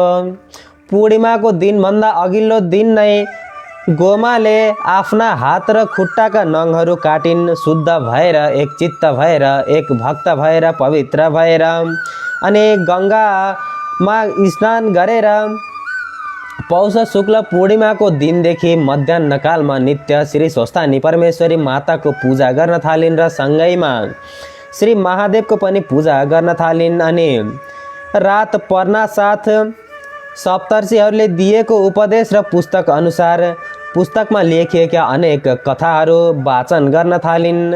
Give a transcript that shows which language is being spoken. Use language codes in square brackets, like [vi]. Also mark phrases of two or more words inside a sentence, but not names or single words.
[ne] पूर्णिमाको दिनभन्दा अघिल्लो दिन नै गोमाले आफ्ना हात र खुट्टाका नङहरू काटिन्। शुद्ध भएर, एक चित्त भएर, एक भक्त भएर, पवित्र भएर अनि गङ्गामा स्नान गरेर पौष शुक्ल पूर्णिमाको दिनदेखि मध्याह्नकालमा नित्य श्री स्वस्थानी परमेश्वरी माताको पूजा गर्न थालिन् र सँगैमा श्री महादेवको पनि पूजा गर्न थालिन्। अनि रात पर्ना साथ सप्तर्षिहरूले दिएको उपदेश र पुस्तक अनुसार पुस्तकमा लेखिएका अनेक कथाहरू वाचन गर्न थालिन्।